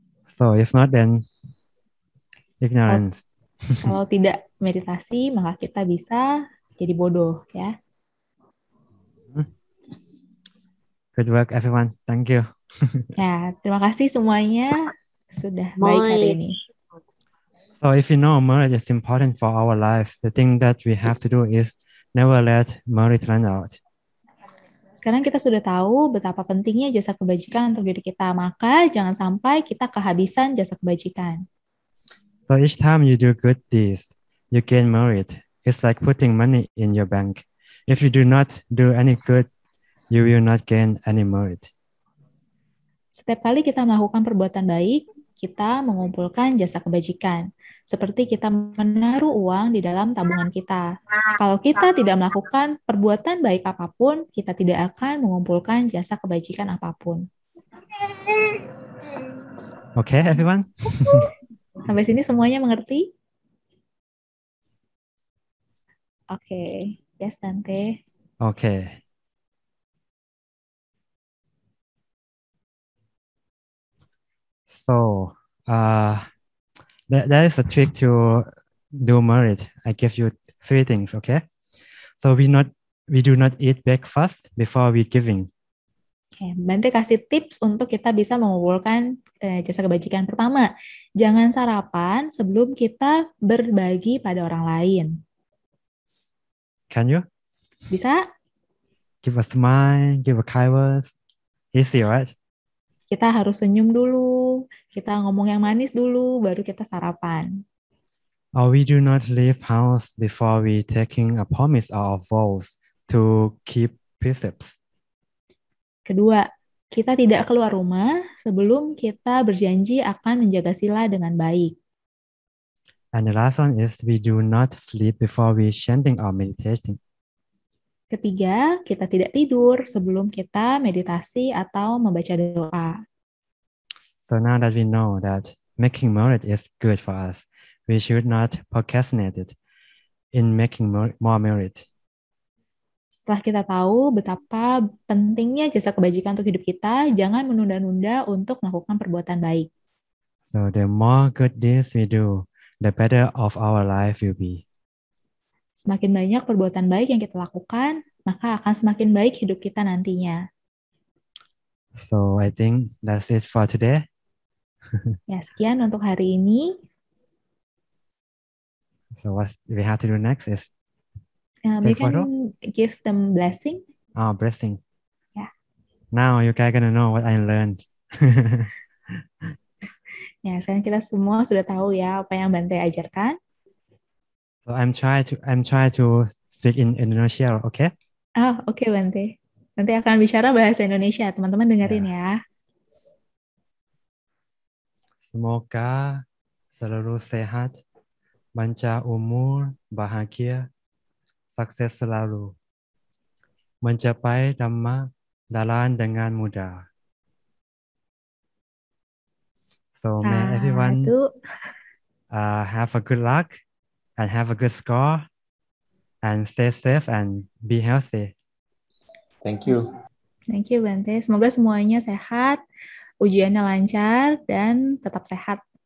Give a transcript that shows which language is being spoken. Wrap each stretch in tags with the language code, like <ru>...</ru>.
<en>So if not, then ignorance.</en> <id>Kalau tidak meditasi, maka kita bisa jadi bodoh ya.</id> <en>Good work, everyone. Thank you.</en> <id>Ya, terima kasih semuanya sudah baik hari ini.</id> <en>So if you know merit is important for our life, the thing that we have to do is never let merit run out.</en> <id>Sekarang kita sudah tahu betapa pentingnya jasa kebajikan untuk diri kita, maka jangan sampai kita kehabisan jasa kebajikan.</id> <en>So each time you do good deeds, you gain merit. It's like putting money in your bank. If you do not do any good, you will not gain any merit.</en> <id>Setiap kali kita melakukan perbuatan baik, kita mengumpulkan jasa kebajikan. Seperti kita menaruh uang di dalam tabungan kita. Kalau kita tidak melakukan perbuatan baik apapun, kita tidak akan mengumpulkan jasa kebajikan apapun.</id> <en>Okay, everyone?</en> <id>Sampai sini semuanya mengerti?</id> <en>Oke, yes, Tante. Okay. So, that is a trick to do merit. I give you 3 things, okay? So we do not eat breakfast before we giving.</en> <id>Oke, Bante kasih tips untuk kita bisa mengumpulkan jasa kebajikan. Pertama, jangan sarapan sebelum kita berbagi pada orang lain.</id> <en>Can you</en> <id>Bisa?</id> <en>give a smile, give a kind words? Easy, right?</en> <id>Kita harus senyum dulu, kita ngomong yang manis dulu, baru kita sarapan.</id> <en>Or we do not leave house before we taking a promise or vows to keep precepts.</en> <id>Kedua, kita tidak keluar rumah sebelum kita berjanji akan menjaga sila dengan baik.</id> <en>And the last one is we do not sleep before we chanting or meditating.</en> <id>Ketiga, kita tidak tidur sebelum kita meditasi atau membaca doa.</id> <en>So now that we know that making merit is good for us, we should not procrastinate it in making more merit.</en> <id>Setelah kita tahu betapa pentingnya jasa kebajikan untuk hidup kita, jangan menunda-nunda untuk melakukan perbuatan baik.</id> <en>So the more good deeds we do, the better of our life will be.</en> <id>Semakin banyak perbuatan baik yang kita lakukan, maka akan semakin baik hidup kita nantinya.</id> <en>So I think that's it for today.</en> <id>Ya, sekian untuk hari ini.</id> <en>So what we have to do next is We take photo. can give them blessing. Blessing. Yeah. Now you guys gonna know what I learned.</en> <id>Ya, sekarang kita semua sudah tahu ya apa yang Bante ajarkan.</id> <en>So I'm try to speak in Indonesia, okay?</en> <id>Oke, Bante. Nanti akan bicara bahasa Indonesia. Teman-teman dengerin ya. Semoga selalu sehat, panjang umur, bahagia, sukses selalu, mencapai dhamma dalam dengan mudah.</id> <en>So may everyone have a good luck and have a good score and stay safe and be healthy. Thank you. Thank you, Bante.</en> <id>Semoga semuanya sehat, ujiannya lancar, dan tetap sehat.</id>